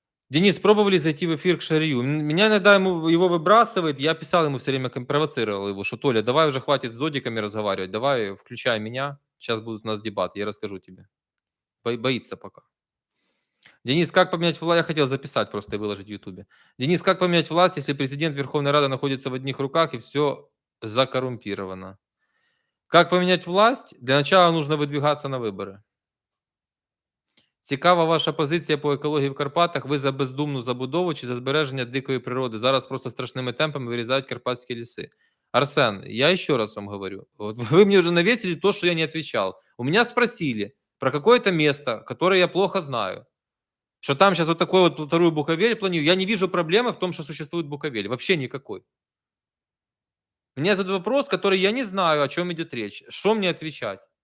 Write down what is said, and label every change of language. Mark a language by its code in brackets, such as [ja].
[ru] Денис, пробовали зайти в эфир к Шарию? Меня иногда его выбрасывает, я писал ему все время, провоцировал его, что Толя, давай уже хватит с додиками разговаривать, давай включай меня, сейчас будут у нас дебаты, я расскажу тебе. Боится пока. Денис, как поменять власть? Я хотел записать просто и выложить в Ютубе. Денис, как поменять власть, если президент Верховной Рады находится в одних руках и все закоррумпировано? Как поменять власть? Для начала нужно выдвигаться на вибори. [uk] Цікава ваша позиція по екології в Карпатах. Ви за бездумну забудову чи за збереження дикої природи? Зараз просто страшними темпами вирізають карпатські ліси. [ru] Арсен, я еще раз вам говорю. Вот вы мне уже навесили то, что я не отвечал. У меня спросили про какое-то место, которое я плохо знаю. Что там сейчас вот такой вот вторую Буковель планирую. Я не вижу проблемы в том, что существует Буковель. Вообще никакой. Мне задают вопрос, который я не знаю, о чем идет речь. Что мне отвечать?